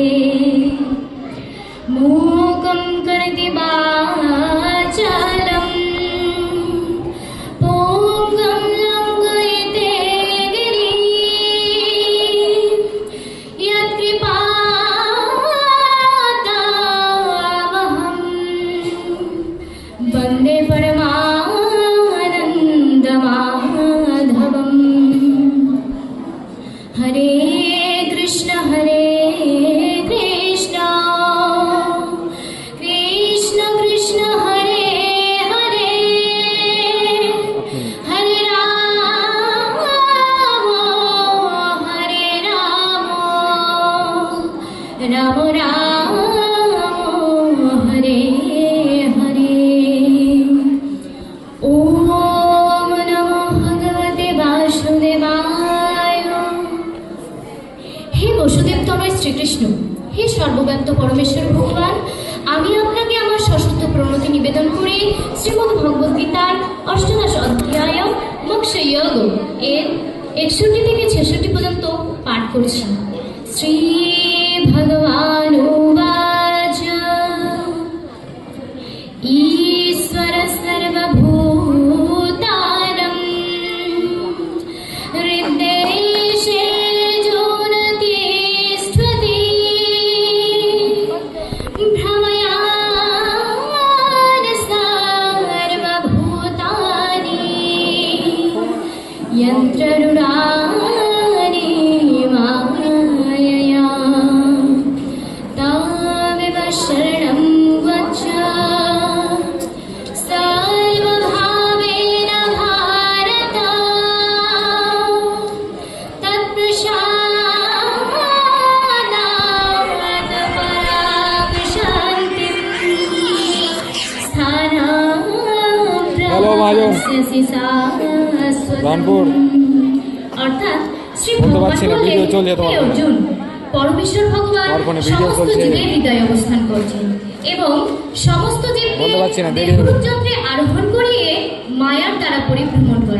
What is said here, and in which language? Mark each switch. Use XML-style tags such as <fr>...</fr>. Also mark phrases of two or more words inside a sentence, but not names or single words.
<sa>मूकं करति वाचालं पूंगं लङ्घयते गिरिं यत्कृपातमहं वन्दे परमानन्दमाधवम्। हरे कृष्ण कृष्ण कृष्ण हरे हरे हरे राम राम राम हरे हरे। ओम नमो भगवते वासुदेवाय। हे वसुदेव तनय श्रीकृष्ण, हे सर्वव्याप्त परमेश्वर भगवान,</sa> <bn>আমি আপনাকে আমার সশস্ত্র প্রণতি নিবেদন করে শ্রীমদ্ ভগবদ গীতার অষ্টাদশ অধ্যায় মোক্ষ যোগ এর 61 থেকে 66 পর্যন্ত পাঠ করছি।</bn> <sa>শ্রী ভগবান উবাচ ঈশ্বর সর্বভূতানাং হৃদ্দেশে যোনতিষ্ঠতি ভ্রময়ান সর্বভূতানি यन्त्ररूढानि मायया तामेव शरणं गच्छ सर्वभावेन भारत तत्प्रसादात् परां शान्तिं स्थानं प्राप्स्यसि রানপুর</sa> <bn>অর্থাৎ শ্রী ভগবান অর্জুন পরমেশ্বর ভগবান সমস্ত জীবের হৃদয়ে অবস্থান করছেন এবং সমস্ত জীবকে দেবযন্ত্রে আরোহণ করিয়ে মায়ার দ্বারা পরিভ্রমণ করা।</bn>